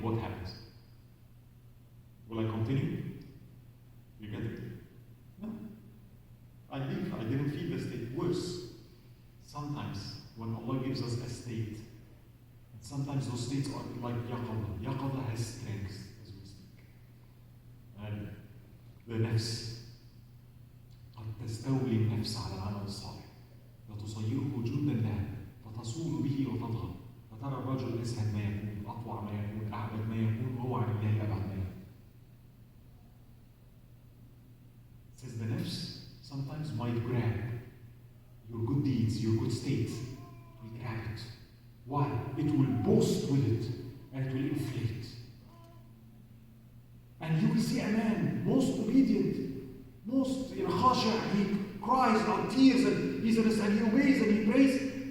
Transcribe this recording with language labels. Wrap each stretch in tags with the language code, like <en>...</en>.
<en>What happens? Will I continue? You get it? No. I leave. I didn't feel the state. Worse. Sometimes when Allah gives us a state, and sometimes those states are like yaqadha. Yaqadha has strength as we speak. And the nafs</en> <ar>قد تستولي النفس على العمل الصالح وتصيره جندا لها فتصول به وتضغط فترى الرجل أسهل ما يكون أطوع ما يكون أعبد ما يكون وهو عن الله أبعد ما يكون.</ar> <en>Says the nafs sometimes might grab your good deeds, your good state, it will grab it. Why? It will boast with it and it will inflate. And you will see a man most obedient, most khashi'ah, he cries out tears and he obeys and he prays.</en>